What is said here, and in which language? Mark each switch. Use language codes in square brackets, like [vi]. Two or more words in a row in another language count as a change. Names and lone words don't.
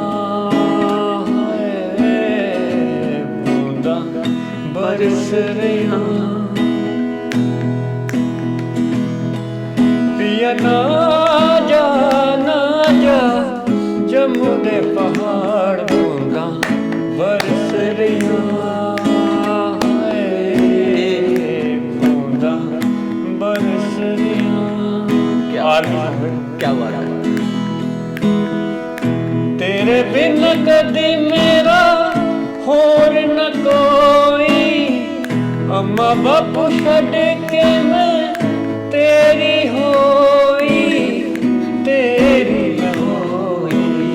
[pa] ਬੂੰਦਾਂ ਬਰਸ ਰਹੀਆਂ ਪਿਆ ਨਾ ਜਾ ਜੰਮੂ ਦੇ ਪਹਾੜ ਬੂੰਦਾਂ ਬਰਸ ਰਹੀਆਂ ਬੂੰਦਾਂ ਬਰਸ ਰਹੀਆਂ। [hi] क्या बात है। [pa] ਤੇਰੇ ਬਿਨ ਕਦੀ ਮੇਰਾ ਹੋਰ ਨ ਕੋਈ ਅੰਮਾ ਬਾਪੂ ਛੱਡ ਕੇ ਮੈਂ ਤੇਰੀ ਹੋਈ ਤੇਰੀ ਹੋਈ